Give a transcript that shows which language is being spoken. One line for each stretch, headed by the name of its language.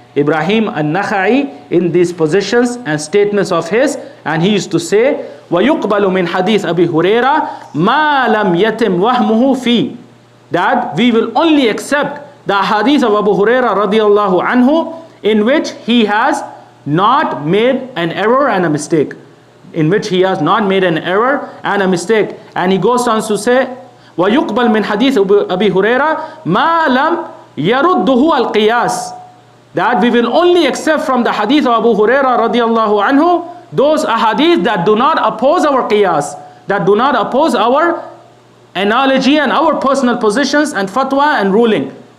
English: Ibrahim al-Nakha'i in these positions and statements of his, and he used to say,
Arabic: وَيُقْبَلُ مِنْ حَدِيث أَبِي هُرَيْرَةَ مَا لَمْ يَتِمْ وَهْمُهُ فِي.
English: That we will only accept the hadith of Abu Huraira radiyallahu anhu in which he has not made an error and a mistake. In which he has not made an error and a mistake. And he goes on to say,
Arabic: وَيُقْبَلْ مِنْ حَدِيث أَبِي هُرَيْرَةَ مَا لَمْ يَرُدُّهُ الْقِيَاسِ.
English: That we will only accept from the hadith of Abu Huraira radiyallahu anhu those ahadith that do not oppose our qiyas, that do not oppose our analogy and our personal positions and fatwa and ruling.